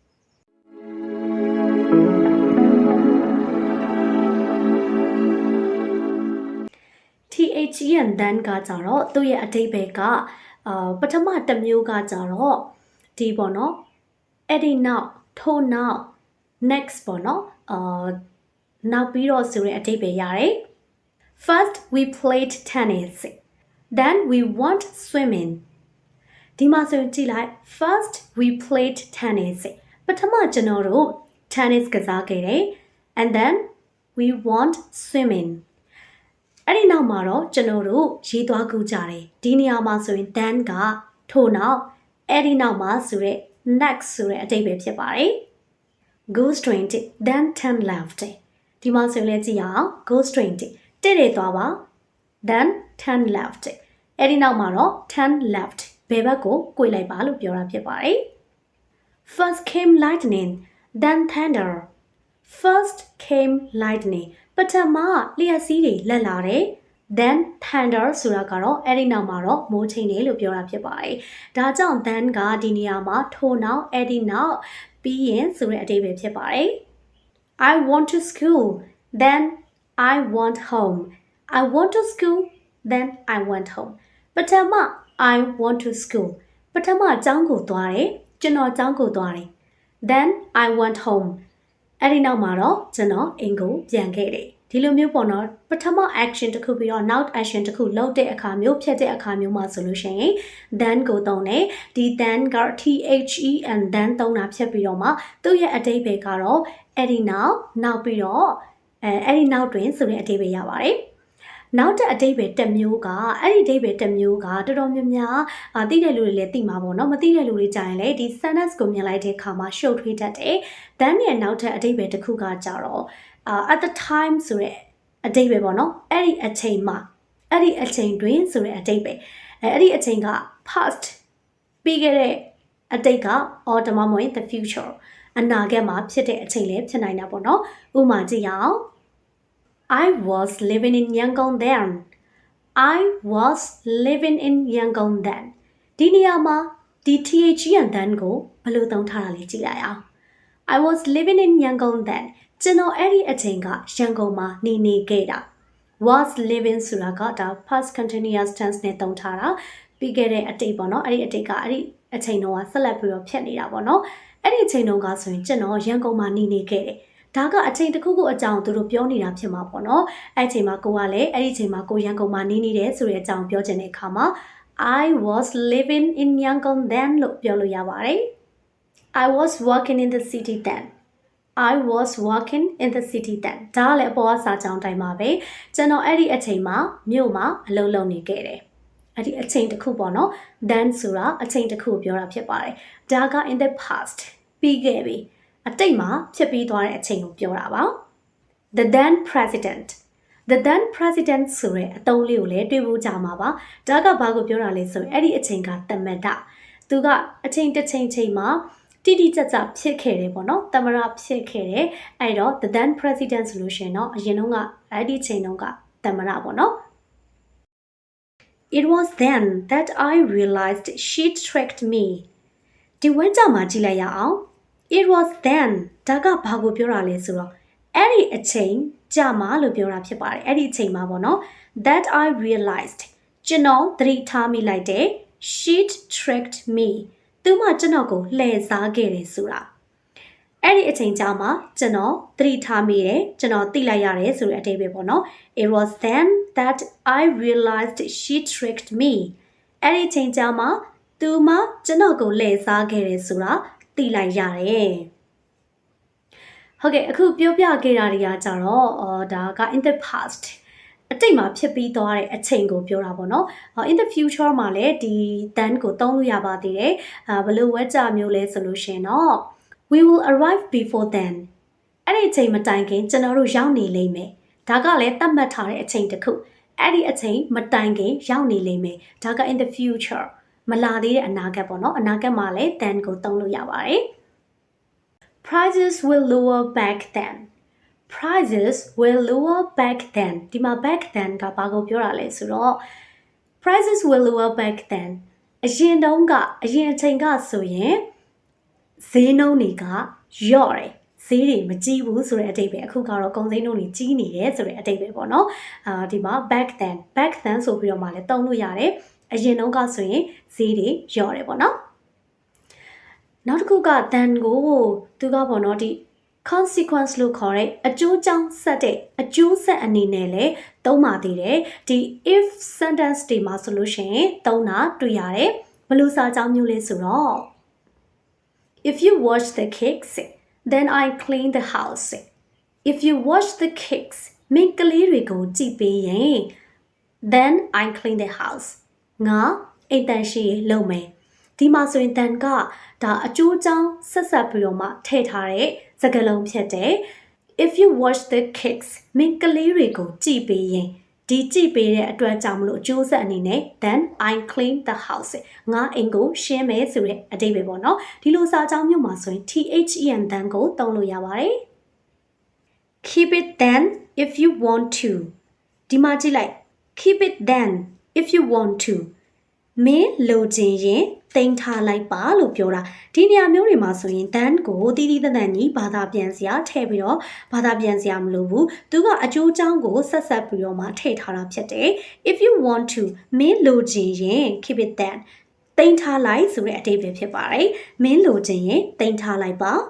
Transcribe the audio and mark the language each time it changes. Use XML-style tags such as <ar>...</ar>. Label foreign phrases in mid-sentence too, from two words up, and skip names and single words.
<en>THEN than</en> <my>ကကြတော့သူ့ရဲ့အဓိပ္ပာယ်ကပထမတစ်မျိုးကကြတော့ဒီပေါ့နော်အဲ့ဒီနောက်ထို့နောက် next ပေါ့နော်နောက်ပြီးတော့ဆိုတဲ့အဓိပ္ပာယ်ရတယ်</my> <en>First we played tennis then we went swimming</en> <my>ဒီမှာဆိုရင်ကြည့်လိုက်</my> <en>First we played tennis</en> <my>ပထမကျွန်တော်တို့ tennis ကစားခဲ့တယ်</my> <en>and then we went swimming</en> <my>အဲ့ဒီနောက်မှာတော့ကျွန်တော်တို့ရေသွားကူးကြတယ်ဒီနေရာမှာ ဆိုရင် then ကထို့နောက်အဲ့ဒီနောက်မှာဆိုတဲ့ next ဆိုတဲ့အဓိပ္ပာယ်ဖြစ်ပါတယ်</my> <en>goes 20 then 10 left</en> <my>ဒီမှာဆိုရင် လည်းကြည့်ရအောင် goes 20တဲ့တယ်သွားပါ</my> <en>then 10 left</en> <my>အဲ့ဒီနောက်မှာတော့</my> <en>10 left</en> <my>ဘယ်ဘက်ကို꿰လိုက်ပါလို့ပြောတာဖြစ်ပါတယ်</my> <en>first came lightning then thunder first came lightning</en> <my>ပထမလျှက်စီးတွေလက်လာတယ်</my> <en>then thunder</en> <my>ဆိုတာကတော့အဲ့ဒီနောက်မှာတော့မိုးချိန်တယ်လို့ပြောတာဖြစ်ပါတယ်ဒါကြောင့် then ကဒီနေရာမှာထိုနောက်အဲ့ဒီနောက်ပြီးရင်ဆိုတဲ့အဓိပ္ပာယ်ဖြစ်ပါတယ်</my> <en>I want to school then I want home I want to school then I went home</en> <my>ပထမ</my> <en>I want to school</en> <my>ပထမကျောင်းကိုသွားတယ်ကျွန်တော်ကျောင်းကိုသွားတယ်</my> <en>then I went home</en> <my>အဲ့ဒီနောက်မှာတော့ကျွန်တော်အိမ်ကိုပြန်ခဲ့ တယ်ဒီလိုမျိုးပေါ့နော်ပထမ action တစ်ခုပြီးတော့နောက် action တစ်ခုလုပ်တဲ့အခါမျိုးဖြတ်တဲ့အခါမျိုးမှာဆိုလို့ရှိရင် then ကိုသုံးတယ်ဒီ then က</my> <en>THEN then</en> <my>သုံးတာဖြတ် ပြီးတော့မှသူ့ရဲ့အဓိပ္ပာယ်ကတော့အဲ့ဒီနောက်ပြီးတော့အဲ့ဒီနောက်တွင်ဆိုတဲ့အဓိပ္ပာယ်ရပါတယ်နောက်တဲ့အဓိပ္ပာယ်တစ်မျိုးကအဲ့ဒီအဓိပ္ပာယ်တစ်မျိုးက တော်တော်များများသိတဲ့လူတွေလည်းသိမှာပေါ့နော်မသိတဲ့လူတွေကြာရင်လည်းဒီ sentence ကိုမြင်လိုက်တဲ့အခါမှာရှုပ်ထွေးတတ်တယ် then ရဲ့နောက်ထပ်အဓိပ္ပာယ်တစ်ခုကကြတော့</my> <en>at the time</en> <my>ဆိုတဲ့အဓိပ္ပာယ်ပေါ့နော်အဲ့ဒီအချိန်မှာအဲ့ဒီအချိန်တွင်ဆိုတဲ့အဓိပ္ပာယ်အဲ့ဒီအချိန်က past ပြီးခဲ့တဲ့အတိတ်က or ဒါမှမဟုတ်</my> <en>the future</en> <my>အနာဂတ်မှာဖြစ်တဲ့အချိန်လည်းဖြစ်နိုင်တာပေါ့နော်ဥပမာကြည့်ရအောင်</my> <en>I was living in Yangon then I was living in Yangon then</en> <my>ဒီနေရာမှာဒီ</my> <en>THEN then</en> <my>ကိုဘယ်လိုသုံးထားတာလဲကြည့်လိုက်အောင်</my> <en>I was living in Yangon</en> <my>then ကျွန်တော်အဲ့ဒီအချိန်ကရန်ကုန်မှာနေခဲ့တာ</my> <en>was living</en> <my>ဆိုတာကဒါ</my> <en>past continuous tense</en> <my>နဲ့သုံးထားတာပြီးခဲ့တဲ့အတိတ်ပေါ့နော်အဲ့ဒီအတိတ်ကအဲ့ဒီအချိန်တုန်းကဆက်လက်ပြီးတော့ဖြစ်နေတာပေါ့နော်အဲ့ဒီအချိန်တုန်းကဆိုရင်ကျွန်တော်ရန်ကုန်မှာနေခဲ့တယ်ဒါကအချိန်တစ်ခုခုအကြောင်းသူတို့ပြောနေတာဖြစ်မှာပေါ့နော်အဲ့အချိန်မှာကိုကလည်းအဲ့ဒီအချိန်မှာကိုရန်ကုန်မှာနေတယ်ဆိုတဲ့အကြောင်းပြောချင်တဲ့အခါမှာ</my> <en>I was living in Yangon then</en> <my>လို့ပြောလို့ရပါတယ်</my> <en>I was working in the city then I was working in the city then</en> <my>ဒါလည်းအပေါ်ကစာကြောင်းတိုင်းမှာပဲကျွန်တော်အဲ့ဒီအချိန်မှာမြို့မှာအလုပ် လုပ်နေခဲ့တယ်အဲ့ဒီအချိန်တစ်ခုပေါ့နော် then ဆိုတာအချိန်တစ်ခုပြောတာဖြစ်ပါတယ်ဒါက</my> <en>in the past</en> <my>ပြီးခဲ့ပြီအတိတ်မှာဖြစ်ပြီးသွားတဲ့အချိန်ကိုပြောတာပါ</my> <en>the then president</en> <my>ဆိုတဲ့အသုံးလေးကိုလည်းတွေ့ဖို့ကြမှာပါဒါကဘာကိုပြောတာလဲဆိုရင်အဲ့ဒီအချိန်ကသမ္မတသူကအချိန်တစ်ချိန်မှာတိတိကျကျဖြစ်ခဲ့တယ်ပေါ့နော်သမ္မတဖြစ်ခဲ့တယ်အဲ့တော့</my> <en>the then president</en> <my>ဆိုလို့ရှိရင်တော့အရင်တုန်းကအဲ့ဒီချိန်တုန်းကသမ္မတပေါ့နော်</my> <en>It was then that I realized she tricked me</en> <my>ဒီဝမ်းကြောင်မှာကြည့်လိုက်ရအောင်</my> <en>It was then</en> <my>ဒါကဘာကိုပြောတာလဲဆိုတော့အဲ့ဒီအချိန်ကြာမှလို့ပြောတာဖြစ်ပါတယ်အဲ့ဒီအ ချိန်မှာပေါ့နော်</my> <en>that I realized</en> <my>ကျွန်တော်သတိထားမိလိုက်တယ်</my> <en>she tricked me</en> <my>သူမှကျွန်တော်ကိုလှည့်စားခဲ့တယ်ဆိုတာအဲ့ဒီအ ချိန်ကြာမှကျွန်တော်သတိထားမိတယ်ကျွန်တော်သိလိုက်ရတယ်ဆိုတဲ့အဓိပ္ပာယ်ပေါ့နော်</my> <en>It was then that I realized she tricked me</en> <my>အဲ့ဒီအချိန်ကြာမှသူမှကျွန်တော်ကိုလှည့်စားခဲ့တယ်ဆိုတာသိလိုက်ရတယ်ဟုတ်ကဲ့အခုပြောပြခဲ့တာတွေကကြတော့ဒါက</my> <en>in the past</en> <my>အတိတ်မှာဖြစ်ပြီးသွားတဲ့အချိန်ကိုပြောတာပေါ့နော်</my> <en>in the future</en> <my>မှာလည်းဒီ then ကိုသုံးလို့ရပါသေးတယ်ဘယ်လိုဝက်ကြမျိုးလဲဆိုလို့ရှင်တော့</my> <en>we will arrive before then</en> <my>အဲ့ဒီအချိန်မတိုင်ခင်ကျွန်တော်တို့ရောက်နေလိမ့်မယ်ဒါကလည်းသတ်မှတ်ထားတဲ့အချိန်တစ်ခုအဲ့ဒီအချိန် မတိုင်ခင်ရောက်နေလိမ့်မယ်ဒါက</my> <en>in the future</en> <my>မလာသေးတဲ့အနာဂတ်ပေါ့နော်အနာဂတ်မှာလည်း then ကိုသုံးလို့ရပါတယ်</my> <en>prices will lower back then prices will lower back then</en> <my>ဒီမှာ</my> <en>back then</en> <my>ကဘာကိုပြောတာလဲဆိုတော့</my> <en>prices will lower back then</en> <my>အရင်တုန်းကအရင်အချိန်ကဆိုရင်ဈေးနှုန်းတွေကလျော့တယ်ဈေးတွေမကြီးဘူး ဆိုတဲ့အတိတ်ပဲအခုကတော့ကုန်ဈေးနှုန်းတွေကြီးနေတယ်ဆိုတဲ့အတိတ်ပဲပေါ့နော်ဒီမှာ</my> <en>back then</en> <my>ဆိုပြီးတော့မှလည်းသုံးလို့ရတယ်အရင်တုန်းကဆိုရင်ဈေးတွေလျော့တယ်ပေါ့နော်နောက်တစ်ခုက then ကိုသူကပေါ့နော်ဒီ consequence လို့ခေါ်တဲ့အကျိုးကြောင့်ဆက်တဲ့အကျိုးဆက်အနေနဲ့လည်းသုံးပါသေးတယ်ဒီ</my> <en>if sentence</en> <my>တွေမှာဆိုလို့ရှိရင်သုံးတာတွေ့ရတယ်ဘ ယ်လိုစာကြောင်းမျိုးလဲဆိုတော့</my> <en>if you wash the cakes then I clean the house if you wash the cakes</en> <my>မင်းကလေးတွေကိုကြည့်ပေးရင်</my> <en>then I clean the house</en> <my>ငါအိမ်တန်ရှိလုပ်မယ်ဒီမှာဆိုရင် then ကဒါအကျိုးကြောင့်ဆက်ဆက်ပြီးတော့မှ ထည့်ထားတဲ့စကားလုံးဖြစ်တယ်</my> <en>if you wash the cakes</en> <my>မင်းကလေးတွေကိုကြည့်ပေးရင်ဒီကြည့်ပေးတဲ့အတွက်ကြောင့်မလို့အကျိုးဆက်အနေနဲ့</my> <en>then I clean the house</en> <my>ငါအိမ် ကိုရှင်းမယ်ဆိုတဲ့အဓိပ္ပာယ်ပေါ့နော်ဒီလိုစာကြောင်းမျိုးမှာဆိုရင်</my> <en>then then</en> <my>ကိုသုံးလို့ရပါတယ်</my> <en>keep it then if you want to</en> <my>ဒီမှာ ကြည့်လိုက်</my> <en>keep it then if you want to</en> <my>မင်းလိုချင်ရင်သိမ်းထားလိုက်ပါလို့ပြောတာဒီနေရာမျိုးတွေမှာဆိုရင် then ကိုတီးတီးတန်တန်ကြီးဘာသာပြန်စရာထည့်ပြီးတော့ဘာသာပြန်စရာမလိုဘူးသူကအကျိုးအကြောင်းကိုဆက်ဆက်ပြီးတော့မှထည့်ထားတာဖြစ်တယ်</my> <en>if you want to</en> <my>မင်းလိုချင်ရင်</my> <en>keep it then</en> <my>သိမ်းထားလိုက်ဆိုတဲ့အဓိပ္ပာယ်ဖြစ်ပါတယ်မင်းလိုချင်ရင်သိမ်းထားလိုက်ပါ</my>